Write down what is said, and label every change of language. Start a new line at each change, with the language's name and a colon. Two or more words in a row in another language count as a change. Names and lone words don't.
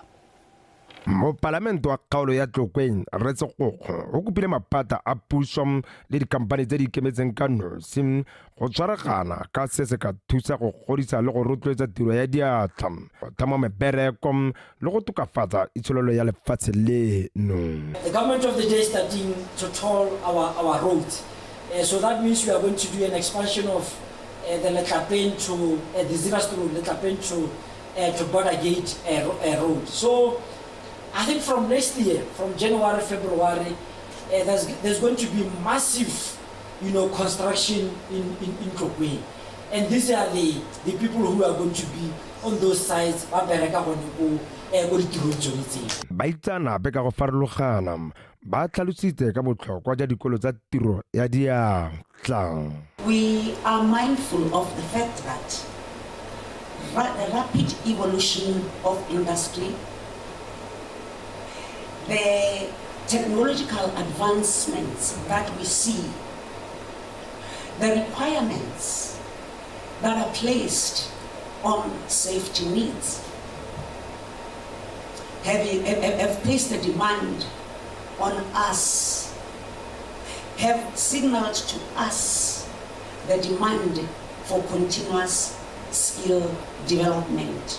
Tswana: Mo parlamento wa kgaolo ya Tlokweng re segokgo go kopile maphata a puso le dikampani tse di ikemetseng ka nosi go tshwaragana ka se se ka thusa go godisa le go rotloetsa tiro ya diatla go thama mebereko le go tokafatsa itsholelo ya lefatshe leno.
English: The government of the day is starting to toll our roads. So that means we are going to do an expansion of the Letlapeng to the Zeras Road, Letlapeng to Border Gate road. So I think from next year, from January, February, there's going to be massive, construction in Tlokweng. And these are the people who are going to be on those sites.
Tswana: Baitsana be ka go farologana ba tlhalositse ka botlhokwa jwa dikolo tsa tiro ya diatla.
English: We are mindful of the fact that the rapid evolution of industry, the technological advancements that we see, the requirements that are placed on safety needs, have placed a demand on us, have signaled to us the demand for continuous skill development.